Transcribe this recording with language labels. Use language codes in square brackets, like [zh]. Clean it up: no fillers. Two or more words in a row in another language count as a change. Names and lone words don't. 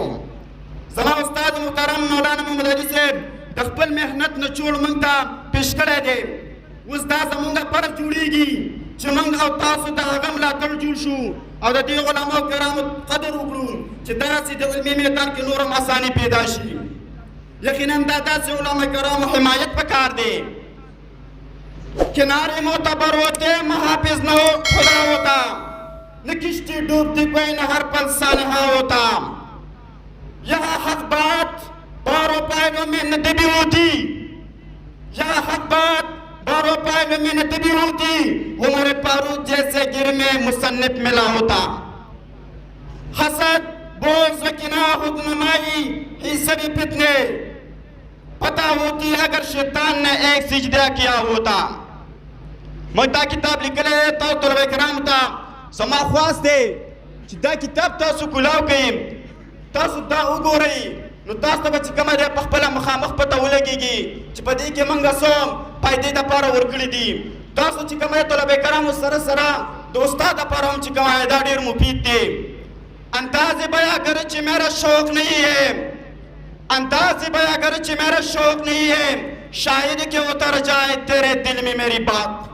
[ps] زما استاد محترم مولانا محمد علي صاحب د خپل محنت نچوړ موږ ته پیش کړی دی. اوس دا زموږ فرض جوړیږي چې موږ او تاسو د هغه ملاتړ جوړ شو او د دې علماو کرامو قدر وکړو چې داسې د علمي میدان کې نور هم اساني پیدا شي. یقینا دا داسې علما کرامو حمایت پکار دی. [ur] کنارے معتبر ہوتے محافظ نہ ہو خدا ہوتا، نہ کشتی ڈوبتی کوئی نہ ہر پل سانحہ ہوتا. یہاں حق بات باروں پہلوں میں نہ دبی ہوتی، یہاں حق بات باروں پہلوں میں نہ دبی ہوتی، عمر فاروق جیسے گر میں مصنف ملا ہوتا. حسد بغض و کینہ خودنمائی ہی سبھی فتنے پتہ ہوتی اگر شیطان نے ایک سجدہ کیا ہوتا. [ps] موږ دا کتاب لیکلی دی تاسو طلبه کرامو ته زما خواست دی چې دا کتاب تاسو کولاو کوئ، تاسو دا وګورئ نو تاسو ته به چې کومه دی په خپله مخامخ پته ولګېږي چې په دې کې موږ څه فایدې دپاره ورکړي دي. تاسو چې کومه طلبه کرامو سره سره د استاد دپاره هم چې کومه دا ډېر مفید دی. [ur] انداز بیاں گر چې میرا شوق نہیں ہے، انداز بیاں گر چې میرا شوق نہیں ہے، شاید کہ اتر جائے تیرے دل میں میری بات.